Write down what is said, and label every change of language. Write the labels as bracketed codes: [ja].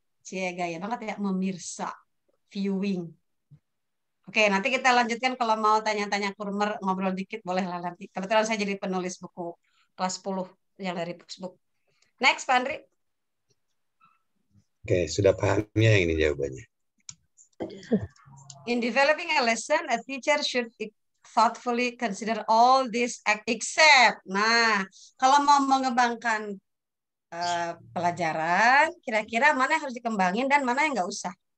[id] Cie, gaya banget ya, memirsa. Viewing. Oke, nanti kita lanjutkan kalau mau tanya-tanya kurmer, ngobrol dikit boleh lah nanti. Kebetulan saya jadi penulis buku kelas 10 yang dari textbook. Next, Pak Andri. Oke, sudah pahamnya ini jawabannya. [en] In developing a lesson, a teacher should thoughtfully consider all this except. [id] Nah, kalau mau mengembangkan pelajaran, kira-kira mana yang harus dikembangin dan mana yang nggak usah.